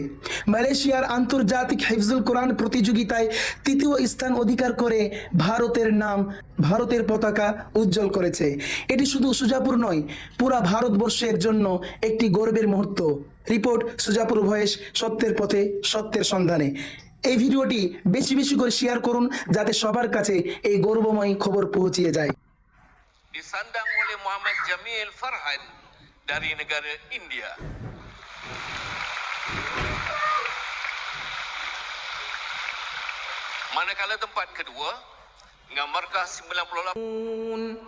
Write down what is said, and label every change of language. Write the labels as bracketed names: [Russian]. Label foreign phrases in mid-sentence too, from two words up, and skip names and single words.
[Bangla] মালয়েশিয়ার আন্তর্জাতিক হিফজুল কোরআন প্রতিযোগিতায় তৃতীয় স্থান অধিকার করে ভারতের পতাকা উজ্জ্বল করেছে। এটি শুধু সুজাপুর নয়, পুরা ভারতবর্ষের জন্য একটি গর্বের মুহূর্ত। রিপোর্ট সুজাপুর ভয়েস, সত্যের পথে সত্যের সন্ধানে। এই ভিডিওটি বেশি বেশি করে শেয়ার করুন যাতে সবার কাছে এই গৌরবময় খবর পৌঁছিয়ে যায়। [Malay] Disandang oleh Muhammad Jamil Farhan dari negara India. Manakala tempat kedua dengan markah 98